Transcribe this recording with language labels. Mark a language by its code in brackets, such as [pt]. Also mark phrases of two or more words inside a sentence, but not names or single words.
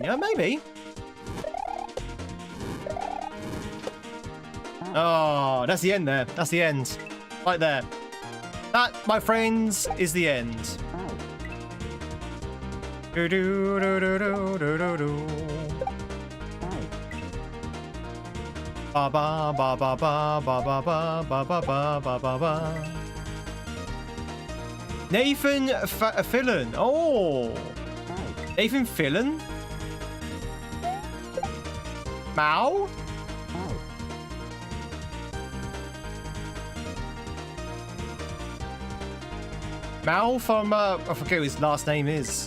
[en] Yeah, maybe. Oh, that's the end there. That's the end. Right there. That, my friends, is the end. Do do do do do do do do. Ba ba ba ba ba ba ba ba ba ba ba ba ba ba. Nathan Fillon. Oh, Nathan Fillon. Mao. Mao from I forget what his last name is.